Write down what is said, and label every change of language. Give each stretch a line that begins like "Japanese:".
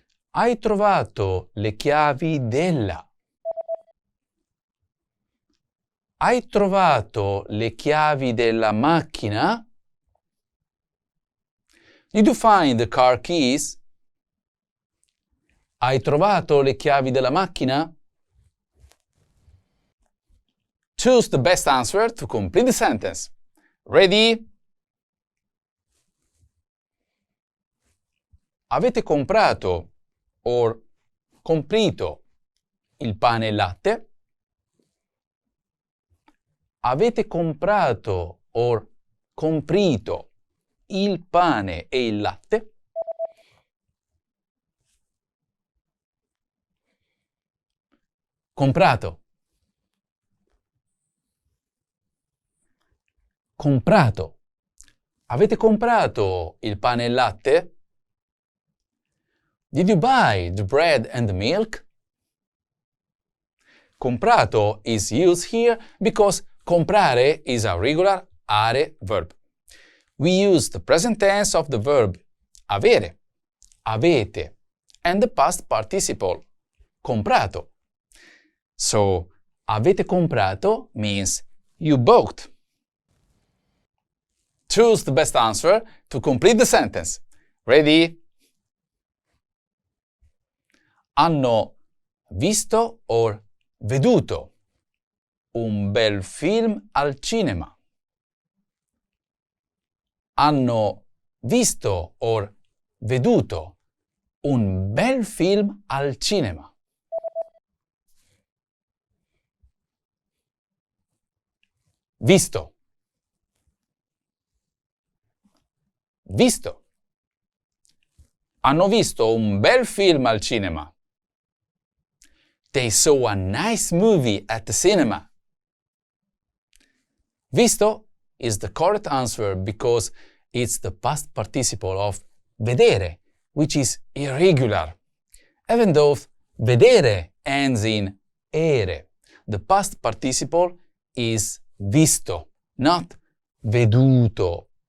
Italian: Hai trovato le chiavi della. Hai trovato le chiavi della macchina?
English: Did you find the car keys?
Italian: Hai trovato le chiavi della macchina?
English: Choose the best answer to complete the sentence. Ready?
Italian: Avete comprato or comprito il pane e il latte? Avete comprato or comprito il pane e il latte? Comprato. Comprato. Avete comprato il pane e il latte?
English: Did you buy the bread and the milk? Comprato is used here because comprare is a regular are verb. We use the present tense of the verb avere, avete, and the past participle comprato. So, avete comprato means you bought. Choose the best answer to complete the sentence. Ready?
Italian: Hanno visto or veduto un bel film al cinema. Hanno visto or veduto un bel film al cinema. Visto. Visto. Hanno visto un bel film al cinema.
English: They saw a nice movie at the cinema. Visto is the correct answer because it's the past participle of vedere, which is irregular. Even though vedere ends in ere, the past participle is visto, not veduto.